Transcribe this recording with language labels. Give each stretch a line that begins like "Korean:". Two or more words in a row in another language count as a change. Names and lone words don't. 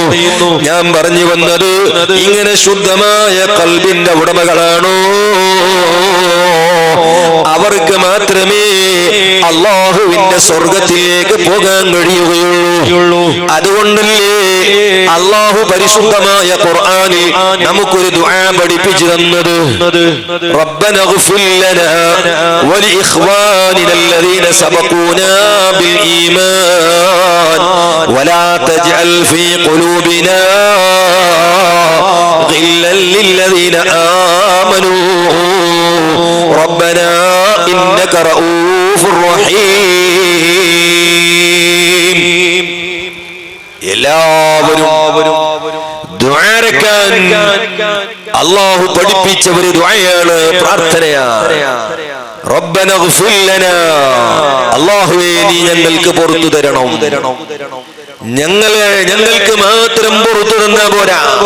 Malayalam: ഞാൻ പറഞ്ഞു വന്നത് ഇങ്ങനെ ശുദ്ധമായ ഖൽബിന്റെ ഉടമകളാണോ അവർക്ക് മാത്രമേ അല്ലാഹുവിന്റെ സ്വർഗത്തിലേക്ക് പോകാൻ കഴിയുകയുള്ളൂ. അതുകൊണ്ടല്ലേ അല്ലാഹു പരിശുദ്ധമായ ഖുർആനിൽ നമുക്കൊരു ദുആ പഠിപ്പിച്ചു തന്നത്.
Arabic: ربنا اغفر لنا ولإخواننا الذين سبقونا بالإيمان ولا تجعل في قلوبنا غلا للذين آمنوا ربنا إنك رؤوف رحيم.
Malayalam: എല്ലാവരും ദുആരക്കാൻ അല്ലാഹു പഠിപ്പിച്ച ഒരു ദുആയാണ്, പ്രാർത്ഥനയാണ്.
Arabic: ربنا اغفر لنا,
Malayalam: അല്ലാഹുവേ നീ ഞങ്ങൾക്ക് പുറത്തു തരണം. ഞങ്ങൾക്ക് മാത്രം പുറത്തു തന്നാ പോരാ.